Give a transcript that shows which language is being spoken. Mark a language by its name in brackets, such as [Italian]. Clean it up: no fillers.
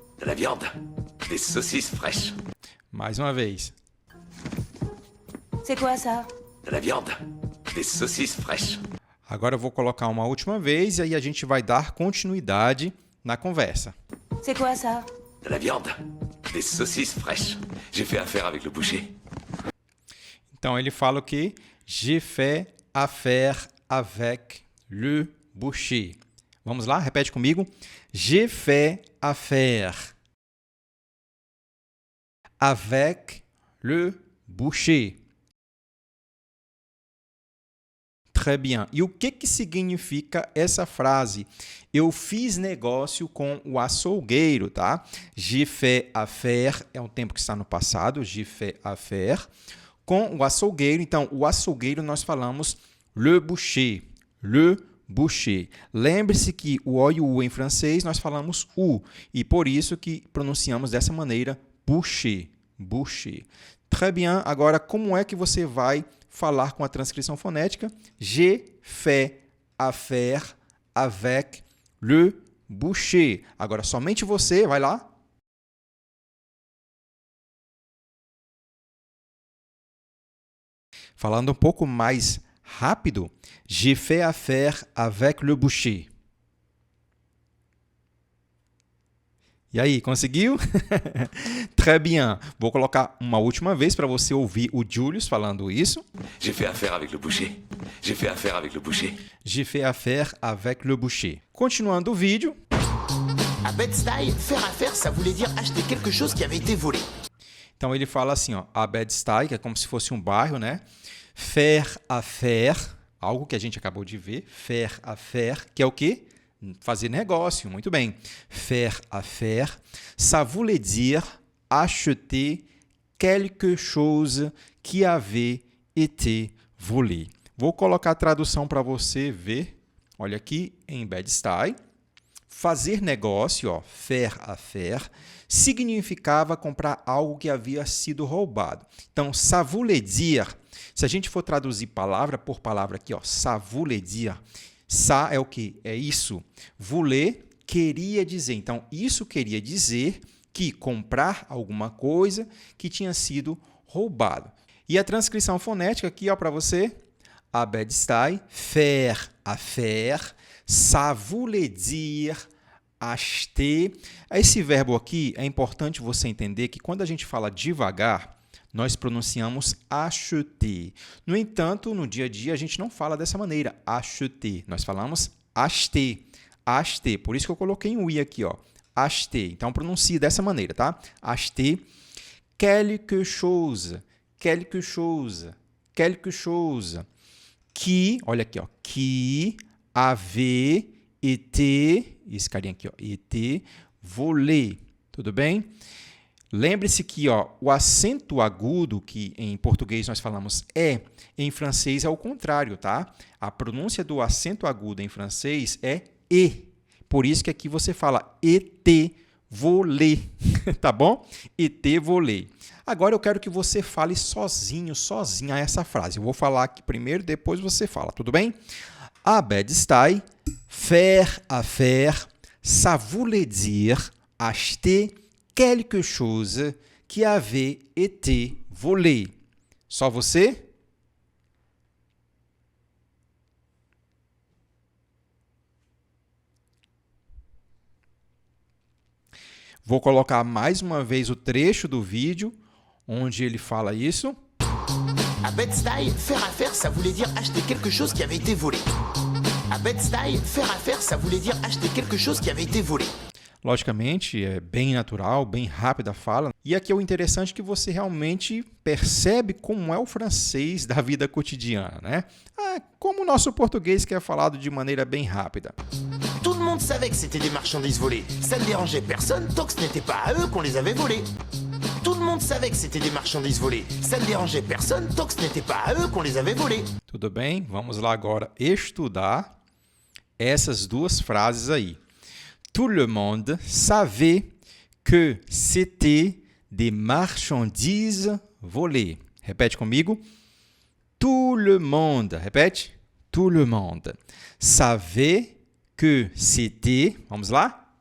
[French] De la viande. Des saucisses fraîches. [Portuguese] Mais uma vez. [French] C'est quoi ça? De la viande. Des saucisses fraîches. [Portuguese] Agora eu vou colocar uma última vez e aí a gente vai dar continuidade na conversa. [French] C'est quoi ça? De la viande. Des saucisses fraîches. J'ai fait affaire avec le boucher. [Portuguese] Então, ele fala o quê? [French] J'ai fait affaire avec le boucher. [Portuguese] Vamos lá, repete comigo. [French] J'ai fait affaire avec le boucher. Très bien. [Portuguese] E o que significa essa frase? Eu fiz negócio com o açougueiro, tá? [French] J'ai fait affaire [Portuguese] é um tempo que está no passado. [French] J'ai fait affaire [Portuguese] com o açougueiro. Então, o açougueiro nós falamos le boucher. Le boucher. Lembre-se que o O e o U em francês nós falamos U. E por isso que pronunciamos dessa maneira boucher. Boucher. [French] Très bien. [Portuguese] Agora, como é que você vai falar com a transcrição fonética? [French] J'ai fait affaire avec le boucher. [Portuguese] Agora, somente você, vai lá. Falando um pouco mais rápido, [French] j'ai fait affaire avec le boucher. [Portuguese] E aí, conseguiu? [French] Très bien. [Portuguese] Vou colocar uma última vez para você ouvir o Julius falando isso. [French] J'ai fait affaire avec le boucher. J'ai fait affaire avec le boucher. J'ai fait affaire avec le boucher. [Portuguese] Continuando o vídeo. [French] À Bed-Stuy, faire affaire, ça voulait dire acheter quelque chose qui avait été volé. [Portuguese] Então ele fala assim, ó, à Bed-Stuy, que é como se fosse um bairro, né? Faire affaire, algo que a gente acabou de ver. Faire affaire, que é o quê? Fazer negócio, muito bem. [French] Faire affaire, ça voulait dire acheter quelque chose qui avait été volé. [Portuguese] Vou colocar a tradução para você ver. Olha aqui em Bed-Stuy. Fazer negócio, ó, faire affaire, significava comprar algo que havia sido roubado. Então, [French] ça voulait dire, [Portuguese] se a gente for traduzir palavra por palavra aqui, ó, ça voulait dire, ça é o que? É isso. Voulait queria dizer. Então, isso queria dizer que comprar alguma coisa que tinha sido roubado. E a transcrição fonética aqui, ó, para você. [French] À Bed-Stuy, faire affaire, ça voulait dire acheter. [Portuguese] Esse verbo aqui é importante você entender que quando a gente fala devagar, nós pronunciamos acheter. No entanto, no dia a dia, a gente não fala dessa maneira, acheter. Nós falamos acheter. Acheter. Por isso que eu coloquei um i aqui, ó. Acheter. Então, pronuncie dessa maneira, tá? [French] Acheter quelque chose. Quelque chose. Quelque chose. Que, [Portuguese] olha aqui, ó. Que avait été, esse carinha aqui, ó. [French] Été volé. [Portuguese] Tudo bem? Lembre-se que ó, o acento agudo, que em português nós falamos é, em francês é o contrário, tá? A pronúncia do acento agudo em francês é e. Por isso que aqui você fala [French] été volé, [Portuguese] tá bom? Été volé. Agora eu quero que você fale sozinho, sozinha essa frase. Eu vou falar aqui primeiro, depois você fala, tudo bem? [French] À Bed-Stuy, faire affaire, ça voulait dire acheter quelque chose qui avait été volé. [Portuguese] Só você? Vou colocar mais uma vez o trecho do vídeo onde ele fala isso. [French] À Bed-Stuy, faire affaire, ça voulait dire acheter quelque chose qui avait été volé. À Bed-Stuy, faire affaire, ça voulait dire acheter quelque chose qui avait été volé. [Portuguese] Logicamente, é bem natural, bem rápida a fala. E aqui é o interessante que você realmente percebe como é o francês da vida cotidiana, né? Como o nosso português que é falado de maneira bem rápida. [French] Tout le monde savait que c'était des marchandises volées. Ça ne dérangeait personne tant que ce n'était pas à eux qu'on les avait volées. Tout le monde savait que c'était des marchandises volées. Ça ne dérangeait personne tant que ce n'était pas à eux qu'on les avait volées. [Portuguese] Tudo bem? Vamos lá agora estudar essas duas frases aí. [French] Tout le monde savait que c'était des marchandises volées. [Portuguese] Repete comigo. [French] Tout le monde, répète. Tout le monde savait que c'était, [Portuguese] vamos lá?